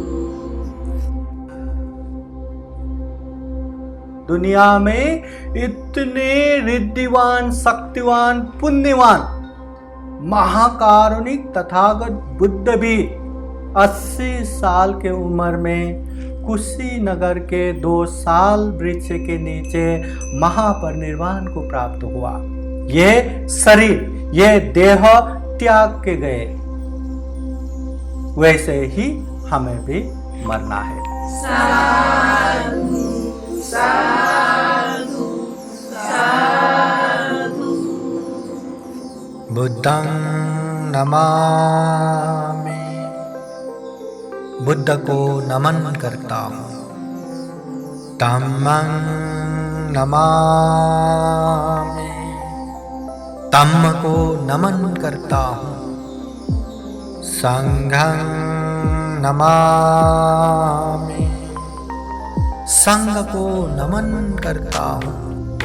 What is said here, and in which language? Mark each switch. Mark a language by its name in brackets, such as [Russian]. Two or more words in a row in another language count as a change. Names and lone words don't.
[Hindi] दुनिया में इतने रिद्धिवान, शक्तिवान, पुण्यवान, महाकारुणिक तथागत बुद्ध भी 80 साल के उम्र में कुशीनगर के 2 साल वृक्ष के नीचे महापरिनिर्वाण को प्राप्त हुआ। यह शरीर, यह देह त्याग के गए, वैसे ही हमें भी मरना है। [Pali] साधु साधु साधु। बुद्धं नमामि, [Hindi] बुद्ध को नमन करता हूँ। [Pali] धम्मं नमामि, [Hindi] धम्म को नमन करता हूँ। [Pali] संघं नमामि, [Hindi] संघ को नमन करता हूँ।